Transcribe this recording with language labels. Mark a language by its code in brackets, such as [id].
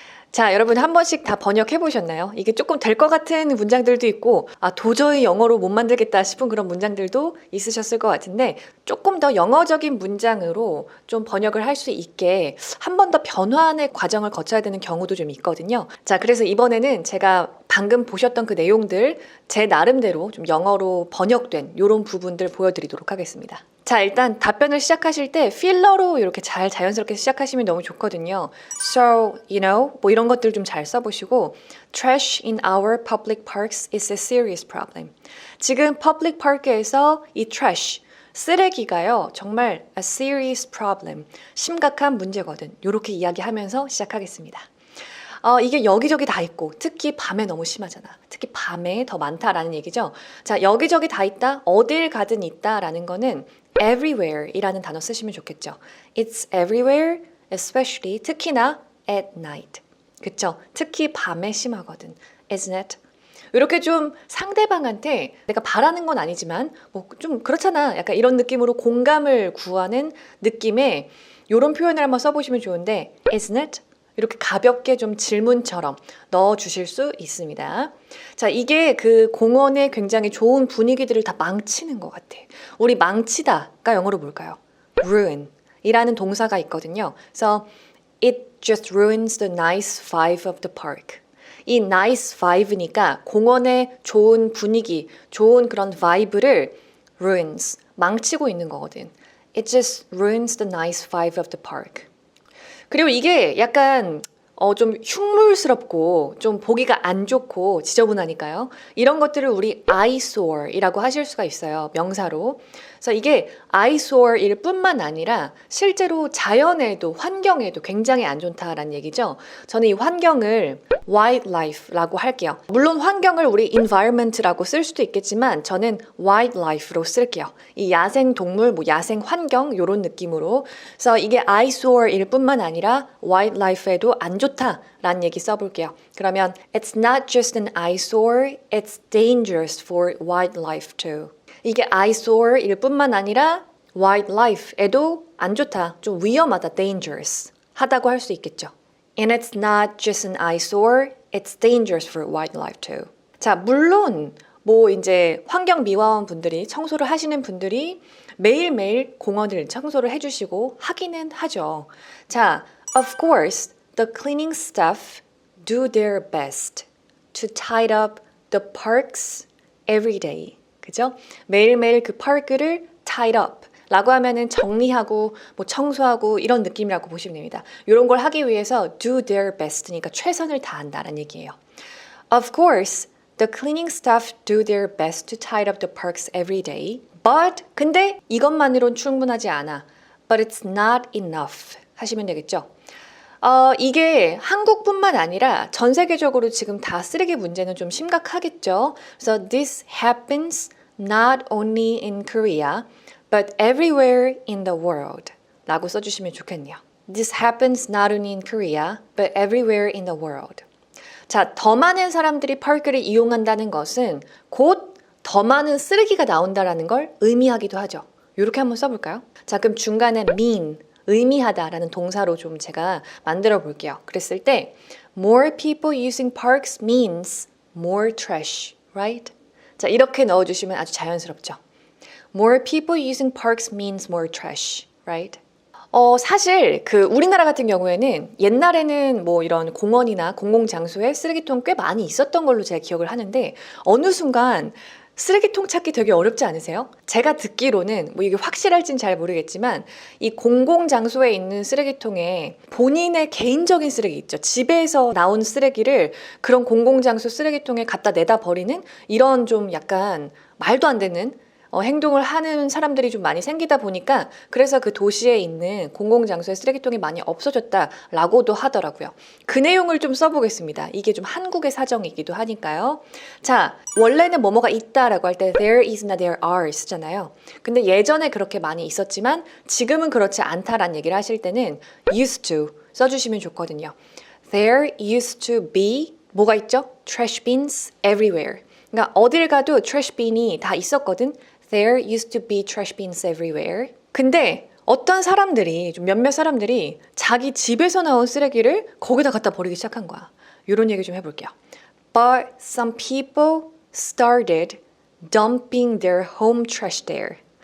[ko] 자, 여러분 한 번씩 다 번역해 보셨나요? 이게 조금 될 것 같은 문장들도 있고, 도저히 영어로 못 만들겠다 싶은 그런 문장들도 있으셨을 것 같은데, 조금 더 영어적인 문장으로 좀 번역을 할 수 있게 한 번 더 변환의 과정을 거쳐야 되는 경우도 좀 있거든요. 자, 그래서 이번에는 제가 방금 보셨던 그 내용들 제 나름대로 좀 영어로 번역된 이런 부분들 보여드리도록 하겠습니다. 자, 일단 답변을 시작하실 때 필러로 이렇게 잘 자연스럽게 시작하시면 너무 좋거든요. [en] So, [ko] 뭐 이런 것들 좀 잘 써보시고 [en] Trash in our public parks is a serious problem. [ko] 지금 public park에서 이 trash, 쓰레기가요, 정말 [en] a serious problem, [ko] 심각한 문제거든. 이렇게 이야기하면서 시작하겠습니다. 이게 여기저기 다 있고 특히 밤에 너무 심하잖아. 특히 밤에 더 많다라는 얘기죠. 자, 여기저기 다 있다, 어딜 가든 있다라는 거는 everywhere 이라는 단어 쓰시면 좋겠죠. [en] It's everywhere, especially [ko] 특히나 [en] at night. [ko] 그쵸? 특히 밤에 심하거든. [en] Isn't it? [ko] 이렇게 좀 상대방한테 내가 바라는 건 아니지만 뭐 좀 그렇잖아. 약간 이런 느낌으로 공감을 구하는 느낌의 이런 표현을 한번 써보시면 좋은데 [en] Isn't it? [ko] 이렇게 가볍게 좀 질문처럼 넣어주실 수 있습니다. 자, 이게 그 공원의 굉장히 좋은 분위기들을 다 망치는 것 같아. 우리 망치다가 영어로 뭘까요? ruin 이라는 동사가 있거든요. [en] 그래서 it just ruins the nice vibe of the park. [ko] 이 nice vibe니까 공원의 좋은 분위기, 좋은 그런 vibe를 ruins, 망치고 있는 거거든. [en] It just ruins the nice vibe of the park. [ko] 그리고 이게 약간 좀 흉물스럽고 좀 보기가 안 좋고 지저분하니까요. 이런 것들을 우리 eyesore이라고 하실 수가 있어요. 명사로. 그래서 이게 eyesore일 뿐만 아니라 실제로 자연에도 환경에도 굉장히 안 좋다라는 얘기죠. 저는 이 환경을 wildlife라고 할게요. 물론 환경을 우리 environment라고 쓸 수도 있겠지만 저는 wildlife로 쓸게요. 이 야생 동물, 뭐 야생 환경 이런 느낌으로. 그래서 이게 eyesore일 뿐만 아니라 wildlife에도 안 좋다라는 얘기 써볼게요. 그러면 [en] it's not just an eyesore, it's dangerous for wildlife too. [ko] 이게 eyesore일 뿐만 아니라 wildlife에도 안 좋다, 좀 위험하다, dangerous 하다고 할 수 있겠죠. [en] And it's not just an eyesore, it's dangerous for wildlife too. [ko] 자, 물론 뭐 이제 환경미화원 분들이 청소를 하시는 분들이 매일매일 공원을 청소를 해주시고 하기는 하죠. [en] 자, of course, the cleaning staff do their best to tidy up the parks every day. [ko] 그죠? 매일매일 그 파크를 tidy up 라고 하면은 정리하고 뭐 청소하고 이런 느낌이라고 보시면 됩니다. 이런 걸 하기 위해서 do their best니까 최선을 다한다라는 얘기예요. [en] Of course, the cleaning staff do their best to tidy up the parks every day. But [ko] 근데 이것만으론 충분하지 않아. [en] But it's not enough [ko] 하시면 되겠죠. 이게 한국뿐만 아니라 전 세계적으로 지금 다 쓰레기 문제는 좀 심각하겠죠. 그래서 [en] this happens not only in Korea, but everywhere in the world [ko] 라고 써주시면 좋겠네요. [en] This happens not only in Korea, but everywhere in the world. [ko] 자, 더 많은 사람들이 파크를 이용한다는 것은 곧 더 많은 쓰레기가 나온다라는 걸 의미하기도 하죠. 이렇게 한번 써볼까요? 자, 그럼 중간에 mean, 의미하다라는 동사로 좀 제가 만들어 볼게요. 그랬을 때 [en] more people using parks means more trash, right? [ko] 자, 이렇게 넣어주시면 아주 자연스럽죠. [en] More people using parks means more trash, right? [ko] 사실 우리나라 같은 경우에는 옛날에는 뭐 이런 공원이나 공공장소에 쓰레기통 꽤 많이 있었던 걸로 제가 기억을 하는데 어느 순간 쓰레기통 찾기 되게 어렵지 않으세요? 제가 듣기로는 뭐 이게 확실할진 잘 모르겠지만 이 공공장소에 있는 쓰레기통에 본인의 개인적인 쓰레기 있죠. 집에서 나온 쓰레기를 그런 공공장소 쓰레기통에 갖다 내다 버리는 이런 좀 약간 말도 안 되는 행동을 하는 사람들이 좀 많이 생기다 보니까 그래서 그 도시에 있는 공공장소에 쓰레기통이 많이 없어졌다라고도 하더라고요. 그 내용을 좀 써보겠습니다. 이게 좀 한국의 사정이기도 하니까요. 자, 원래는 뭐뭐가 있다라고 할 때 there is나 there are 쓰잖아요. 근데 예전에 그렇게 많이 있었지만 지금은 그렇지 않다라는 얘기를 하실 때는 used to 써주시면 좋거든요. [en] There used to be [ko] 뭐가 있죠? [en] Trash bins everywhere. [ko] 그러니까 어딜 가도 trash bin이 다 있었거든. [en] There used to be trash bins everywhere. [ko] 근데 어떤 사람들이, 좀 몇몇 사람들이 자기 집에서 나온 쓰레기를 거기다 갖다 버리기 시작한 거야. 이런 얘기 좀 해볼게요. [en] But some people started dumping their home trash there.